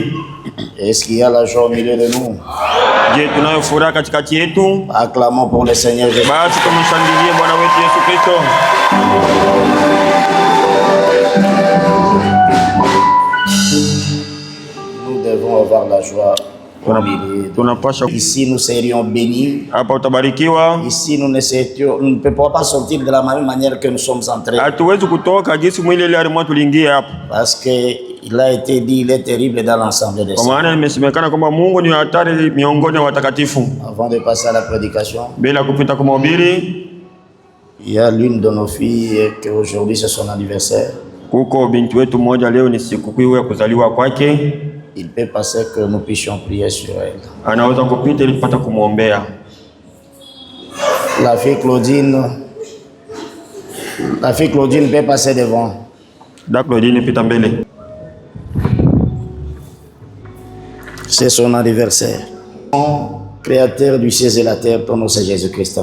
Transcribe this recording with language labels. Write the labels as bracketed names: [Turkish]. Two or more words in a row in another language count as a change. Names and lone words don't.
[French] Est-ce qu'il y a la joie au milieu de nous? [Swahili] Je, tunayo furaha katikati yetu. [French] Acclamons pour le Seigneur Jésus. [Swahili] Basi tumshangilie Bwana wetu Yesu Kristo. [French] Nous devons avoir la joie au milieu. Ici nous serions bénis. [Swahili] Hapa utabarikiwa. [French] Ici nous ne pouvons pas sortir de la même manière que nous sommes entrés. [Swahili] Hatuwezi kutoka jinsi mwili ile alimwa tuliingia hapa. [French] Parce que il a été dit, il est terrible dans l'ensemble des saints. [Swahili] Kwa maana imesemekana kwamba Mungu ni hatari miongoni mwa watakatifu. [French] Avant de passer à la prédication, [Swahili] bila kupita kwa mahubiri, [French] il y a l'une de nos filles qui aujourd'hui c'est son anniversaire. [Swahili] Kuko binti wetu mmoja leo ni sikukuu ya kuzaliwa kwake. [French] Il peut passer que nous puissions prier sur elle. [Swahili] Anaweza kupita ili tupate kumwombea. [French] La fille Claudine peut passer devant. [Swahili] Da Claudine pita mbele. [French] C'est son anniversaire. Créateur du ciel et la terre, ton nom c'est Jésus-Christ.